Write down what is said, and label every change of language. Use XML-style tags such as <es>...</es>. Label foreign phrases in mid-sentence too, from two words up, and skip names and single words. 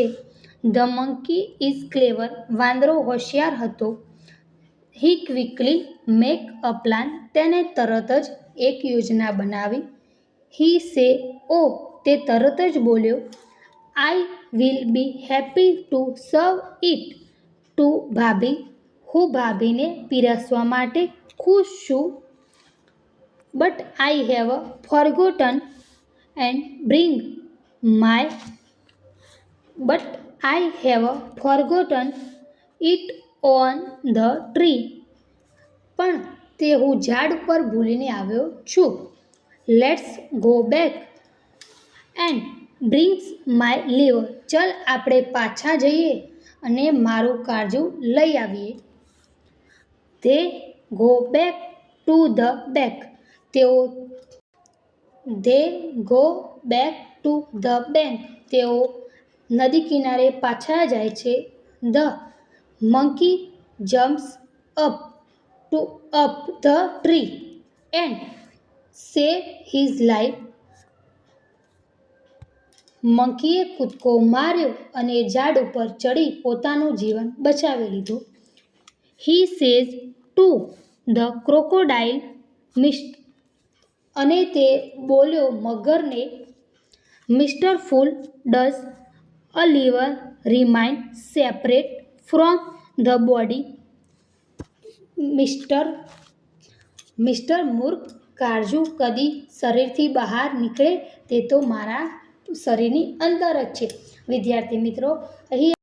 <en>The monkey is clever.</en> <gu>વાંદરો હોશિયાર હતો.</gu> <en>He quickly make a plan.</en> <gu>તેને તરત જ એક યોજના બનાવી.</gu> <en>He say,</en> <gu>તે તરત જ બોલ્યો,</gu> <en>I will be happy to serve it to ભાભી.</en> <gu>હું ભાભીને પીરસવા માટે ખુશ છું.</gu> <en>But I have forgotten it on the tree.</en> <gu>પણ તે હું ઝાડ ઉપર ભૂલીને આવ્યો છું.</gu> <en>Let's go back and bring my liver.</en> <gu>ચલ આપણે પાછા જઈએ અને મારું કાળજું લઈ આવીએ.</gu> <en>They go back to the bank.</en> <gu>તેઓ નદી કિનારે પાછા જાય છે.</gu> <en>The monkey jumps up the tree and save his life.</en> <gu>મંકીએ કૂદકો માર્યો અને ઝાડ ઉપર ચડી પોતાનું જીવન બચાવી લીધું.</gu> <en>He says to the crocodile,</en> <gu>અને તે બોલ્યો મગરને,</gu> <en>Mr. Fool, does a liver remain separate from the body?</en> <gu>મિસ્ટર મૂર્ખ, કાળજું કદી શરીરથી બહાર નીકળે? તે તો મારા શરીરની અંદર જ છે. વિદ્યાર્થી મિત્રો, અહીં</gu>